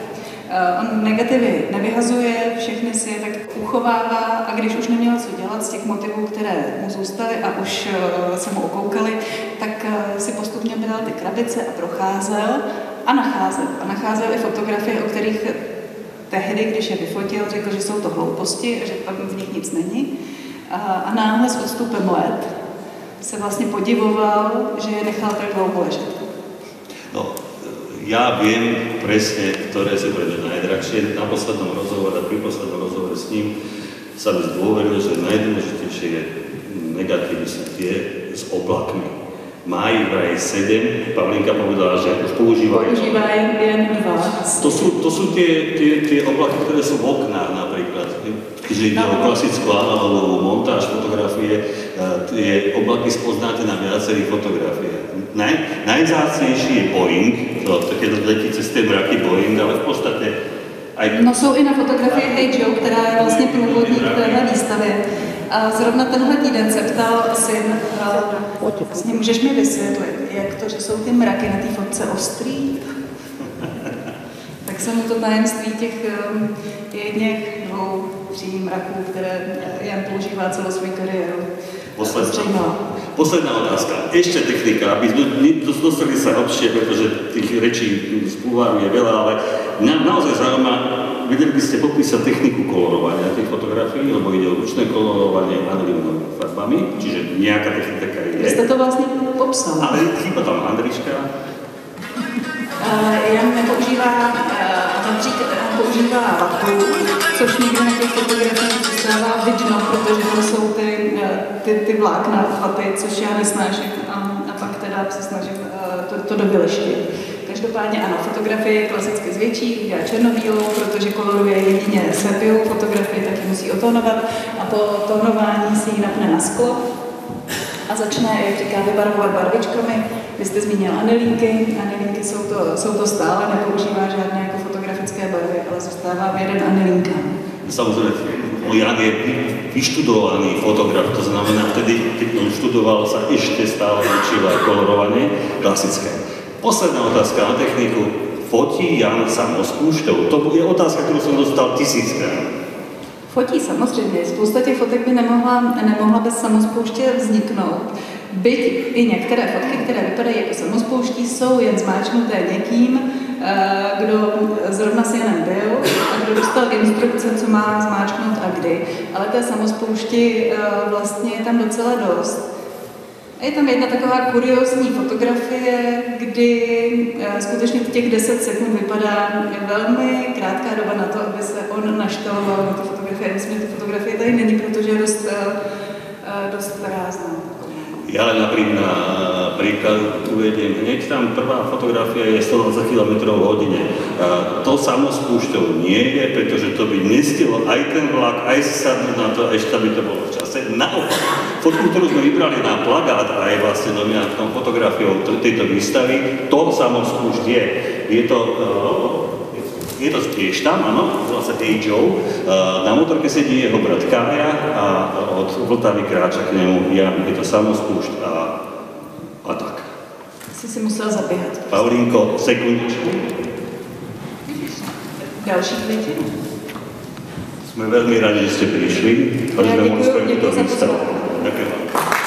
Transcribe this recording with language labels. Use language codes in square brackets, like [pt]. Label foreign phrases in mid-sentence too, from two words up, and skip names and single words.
[cs] On negativy nevyhazuje, všechny si je tak uchovává a když už neměl co dělat z těch motivů, které mu zůstaly a už se mu okoukaly, tak si postupně bral ty krabice a procházel a nacházel i fotografie, o kterých tehdy, když je vyfotil, řekl, že jsou to hlouposti a že tam v nich nic není. A náhle s odstupem let se vlastně podivoval, že je nechal tak dlouho ležet. No, [sk] ja viem presne, ktoré sú pre mňa najdrahšie. Na poslednom rozhovore, pri poslednom rozhovore s ním sa mi zdôveril, že najdôležitejšie negatívy sú tie s oblakmi. Má ich vraj 7, Pavlinka povedala, že už používa [cs] jen 2. [sk] To sú tie oblaky, ktoré sú v oknách napríklad. Keďže ide o klasickú analogovú montáž fotografie, tie oblaky spoznáte na viacerých fotografiách. Najvzácnejší je Boeing, keď letí cez tie mraky Boeing, ale v podstate aj... [cs] No jsou i na fotografii Hey Joe, která je vlastně průvodník téhle výstavě. A zrovna tenhle týden se ptal syn, vlastně můžeš mi vysvětlit, jak to, že jsou ty mraky na té fotce ostrý? se mu to tajemství těch jedněch, dvou, tří mraků, které Jan používá celou svou kariéru. [sk] Posledná otázka. Ešte technika, aby sme dostali sa lepšie, pretože tých rečí z bulváru je veľa, ale mňa naozaj zaujíma, vedeli by ste popísať techniku kolorovania tých fotografií, lebo ide o ručné kolorovanie anonymnými farbami, čiže nejaká technika je. Vy ste to vlastne popsal. Ale chýba tam Andrička. [cs] Jan nepoužívá používá vatu, což někde na těch fotografiích zůstává vidno, protože to jsou ty vlákna vaty, což já nesnáším a pak teda se snažím to dovyleštit. Každopádně ano, fotografie klasicky zvětší, udělá černobílou, protože koloruje jedině sepiou, fotografii taky musí otónovat a po tónování si ji napne na sklo a začne, jak říká, vybarvovat barvičkami. Vy jste zmínil anilínky. Anilínky jsou to stále, nepoužívá žádné jako fotografické barvy, ale zůstává v jeden anilínka. [sk] Samozrejme, Jan je vyštudovaný fotograf, to znamená, vtedy, keď on študoval, sa ešte stále učil aj kolorovanie klasické. Posledná otázka na techniku. Fotí Jan samospúšťou? To je otázka, ktorú som dostal 1000krát. [cs] Fotí samozřejmě. Spousta těch fotek by nemohla bez samospouště vzniknout. Byť i některé fotky, které vypadají jako samospouští, jsou jen zmáčknuté někým, kdo zrovna s Janem byl a kdo dostal instrukce, co má zmáčknout a kdy. Ale té samospoušti vlastně je tam docela dost. A je tam jedna taková kuriózní fotografie, kdy skutečně těch 10 sekund vypadá velmi krátká doba na to, aby se on naštaloval na tu fotografii. Myslím, že ta fotografie tady není, protože je dost prázdná. [sk] Ja len príklad uvediem. Hneď tam prvá fotografia je 120 km v hodine. To samospúšťou nie je, pretože to by nestihlo aj ten vlak, aj sadnúť na to, ešte by to bolo v čase. Naopak, fotku, ktorú sme vybrali na plagát a aj vlastne nominátnou fotografiou tejto výstavy, to samospúšť je. Je to tiež tam, áno, volá sa Hey Joe. Na motorke sedí jeho brat Kája a od Vltavy kráča k nemu Jan. Je to samospúšť a tak. [cs] Si musel zaběhat. Paulínko, sekundičku. Další květy? Jsme velmi rádi, že jste přišli. Já děkuji za pozvání. [sk] Ďakujem vám.